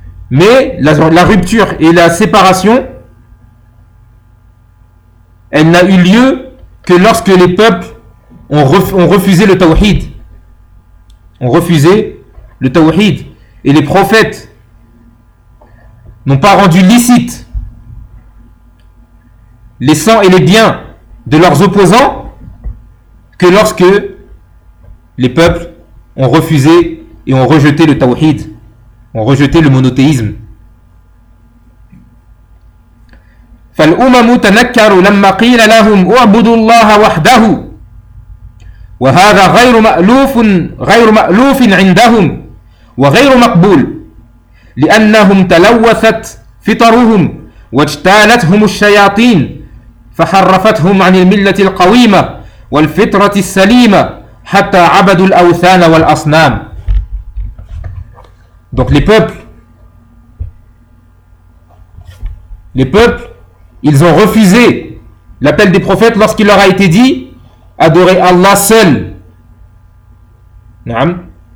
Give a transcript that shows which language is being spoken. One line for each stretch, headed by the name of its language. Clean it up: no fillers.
French: Mais la rupture et la séparation, elle n'a eu lieu que lorsque les peuples ont refusé le tawhid, et les prophètes n'ont pas rendu licite les sangs et les biens de leurs opposants que lorsque les peuples ont refusé et ont rejeté le tawhid, ont rejeté le monothéisme.
Arabic: فَالْأُمَمُ تَنَكَّرُوا لَمَّا قِيلَ لَهُمْ اُعْبُدُوا اللَّهَ وَحْدَهُ وهذا غير مألوف عندهم وغير مقبول لأنهم تلوثت فطرهم واجتالتهم الشياطين فحرفتهم عن الملة القويمة والفطرة السليمة حتى عبدوا الأوثان والأصنام.
French: Donc les peuples, ils ont refusé l'appel des prophètes lorsqu'il leur a été dit adorer Allah seul. Naam.